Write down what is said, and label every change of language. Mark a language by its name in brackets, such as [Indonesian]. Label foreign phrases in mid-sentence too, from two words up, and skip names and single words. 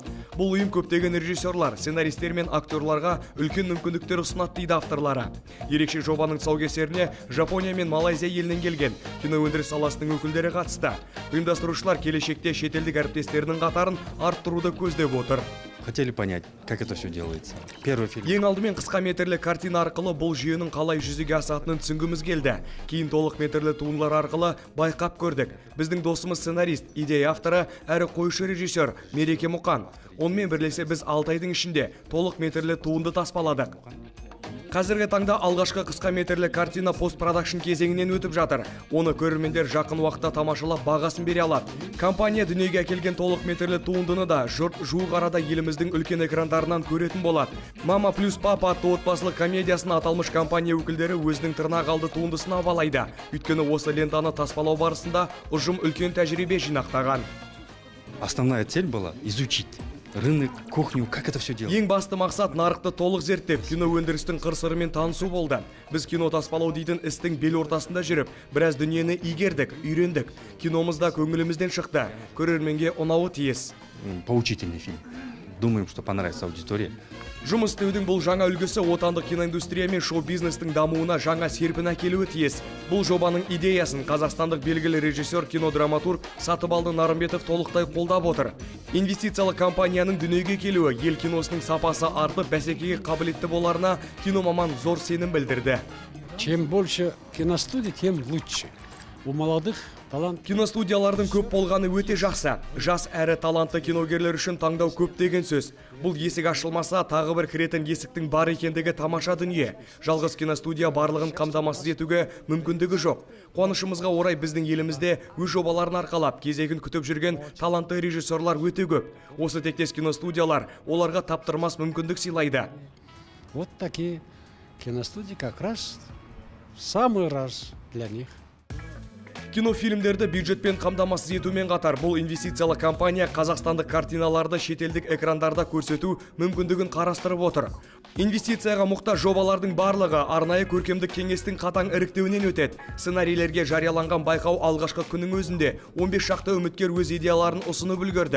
[Kazakh] Бұл ұйым көптеген режиссерлар, сценаристер мен актерларға үлкен мүмкіндіктер ұсынады дейді авторлары. Ерекше жобаның тұсаукесеріне Жапония мен Малайзия елінен келген кино өндіріс саласының өкілдері қатысты. Ұйымдастырушылар келешекте шетелдік әріптестерінің қатарын арттыруды көздеп отыр. [Russian] Хотели понять, как это все делается. Первый фильм. [Kazakh] Ең алдымен қысқа метрлі картина арқылы бұл жүйенің қалай жүзеге асатынын түсінгіміз келді. Кейін толық метрлі туындылар арқылы байқап көрдік. Біздің досымыз сценарист, идея авторы әрі қойшы режиссер Мереке Мұқан. Онымен бірлесе біз 6 айдың ішінде толық метрлі туынды таспаладық. Қазіргі таңда алғашқы қысқа метрлі картина постпродакшн кезеңінен өтіп жатыр. Оны көрермендер жақын уақытта тамашалап бағасын бере алады. Компания дүниеге әкелген толық метрлі туындыны да жұрт жуық арада еліміздің үлкен экрандарынан көретін болады. Мама плюс папа атты отбасылық комедиясын аталмыш компания өкілдері өзінің тырнақ алды туындысына балайды. Өйткені осы лентаны таспалау барысында ұжым үлкен тәжірибе жинақтаған. [Russian] Основная цель была изучить рынок, кухню, как это все делать. [Kazakh] Ең басты мақсат нарықты толық зерттеп, кино өндірістің қыр-сырымен танысу болды. Біз кино таспалау дейтін істің бел ортасында жүріп, біраз дүниені игердік, үйрендік. Киномызда көңілімізден шықты. Көрерменге ұнауы тиіс. [Russian] Поучительный фильм. Думаем, что понравится аудитории. [Kazakh] Жұмыс істеудің бұл жаңа үлгісі отандық киноиндустрия мен шоу-бизнестің дамуына жаңа серпін әкелуі тиіс. Бұл жобаның идеясын қазақстандық белгілі режиссер, кинодраматург Сатыбалды Нарымбетов толықтай қолдап отыр. Инвестициялық компанияның дүниеге келуі ел киносының сапасы артып, бәсекеге қабілетті боларына киномаман зор сенім білдірді. [Russian] Чем больше киностудий, тем лучше. У молодых талант. [Kazakh] Киностудиялардың көп болғаны өте жақсы. Жас әрі талантты киногерлер үшін таңдау көп деген сөз. Бұл есік ашылмаса, тағы бір кіретін есіктің бар екендігі тамаша дүние. Жалғыз киностудия барлығын қамтамасыз етуге мүмкіндігі жоқ. Қуанышымызға орай біздің елімізде өз жобаларын арқалап, кезегін күтіп жүрген талантты режиссерлар өте көп. Осы тектес киностудиялар оларға таптырмас мүмкіндік сыйлайды. [Russian] Вот такие киностудии как раз в самый раз для них. [Kazakh] Кинофильмдерді бюджетпен қамтамасыз етумен қатар, бұл инвестициялық компания қазақстандық картиналарды шетелдік экрандарда көрсету мүмкіндігін қарастырып отыр. Инвестицияға мұқтаж жобалардың барлығы арнайы көркемдік кеңестің қатаң іріктеуінен өтеді. Сценарийлерге жарияланған байқау алғашқы күннің өзінде 15 шақты үміткер өз идеяларын ұсынып үлгерді.